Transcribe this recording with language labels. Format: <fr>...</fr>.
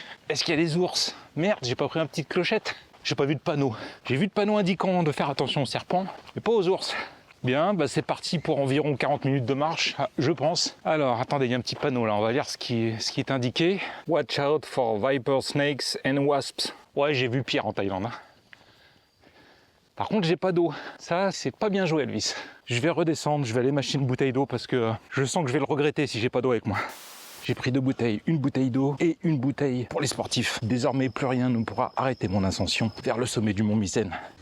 <fr>Est-ce qu'il y a des ours? Merde, j'ai pas pris une petite clochette. J'ai pas vu de panneau. J'ai vu de panneau indiquant de faire attention aux serpents, mais pas aux ours. Bien, c'est parti pour environ 40 minutes de marche, je pense. Alors, attendez, il y a un petit panneau là, on va lire ce qui est indiqué.</fr> <en>Watch out for viper snakes and wasps.</en> <fr>Ouais, j'ai vu pire en Thaïlande. Par contre, j'ai pas d'eau. Ça, c'est pas bien joué, Elvis. Je vais redescendre, je vais aller m'acheter une bouteille d'eau parce que je sens que je vais le regretter si j'ai pas d'eau avec moi. J'ai pris 2 bouteilles, une bouteille d'eau et une bouteille pour les sportifs. Désormais, plus rien ne pourra arrêter mon ascension vers le sommet du mont Mycène.</fr>